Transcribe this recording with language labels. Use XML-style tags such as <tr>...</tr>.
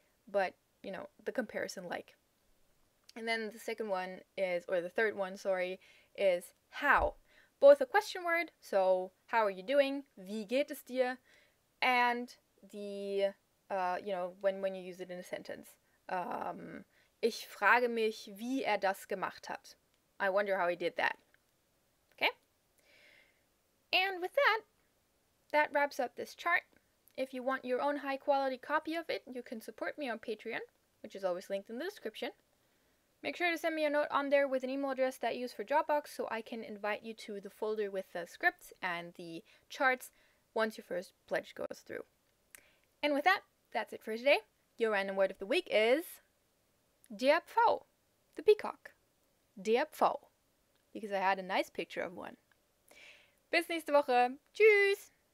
<en>But, the comparison like. And then the third one, is how. Both a question word, so how are you doing?</en> <de>Wie geht es dir?</de> <en>And the, when you use it in a sentence.</en> <de>Ich frage mich, wie das gemacht hat.</de> <en>I wonder how he did that. Okay? And with that wraps up this chart. If you want your own high quality copy of it, you can support me on Patreon, which is always linked in the description. Make sure to send me a note on there with an email address that you use for Dropbox so I can invite you to the folder with the scripts and the charts once your first pledge goes through. And with that, that's it for today. Your random word of the week is der Pfau, the peacock. Der Pfau, because I had a nice picture of one.</en> <de>Bis nächste Woche. Tschüss!</de>